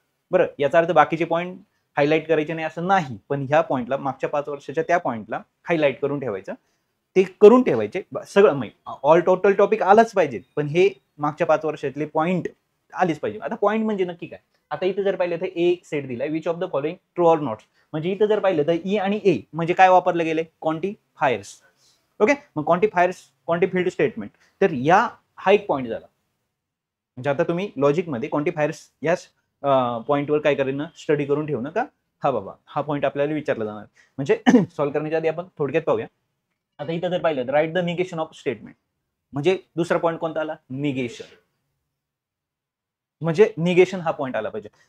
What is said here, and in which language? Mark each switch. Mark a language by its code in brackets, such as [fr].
[mr] बरं, याचा अर्थ बाकीचे पॉईंट हायलाइट करायचे नाही असं नाही, पण ह्या पॉईंटला मागच्या 5 वर्षाच्या त्या पॉईंटला हायलाइट करून ठेवायचं. ते करून ठेवायचे सगळं. ऑल टोटल टॉपिक आलाच पाहिजे, पण हे मागच्या 5 वर्षातले पॉईंट आलीच पाहिजे. आता पॉईंट म्हणजे नक्की काय? आता इथं जर पाहिलं तर एक सेट दिलाय, [en] Which of the following true or not. [mr] म्हणजे इथं जर पाहिलं तर ई आणि ए म्हणजे काय वापरले गेले? क्वांटिफायर्स. ओके, मग क्वांटिफायर्स, क्वांटिफिल्ड स्टेटमेंट. तर हा एक पॉईंट झाला. म्हणजे आता तुम्ही लॉजिकमध्ये क्वांटिफायर्स या पॉईंटवर काय करणं, स्टडी करून ठेवणं का हा बाबा हा पॉईंट आपल्याला विचारला जाणार. म्हणजे सॉल्व्ह करण्याच्या आधी आपण थोडक्यात पाहूया. आता इथं जर पाहिलं तर [en] Write the negation of statement. [mr] म्हणजे दुसरा पॉईंट कोणता आला? निगेशन. म्हणजे निगेशन हा पॉईंट आला पाहिजे.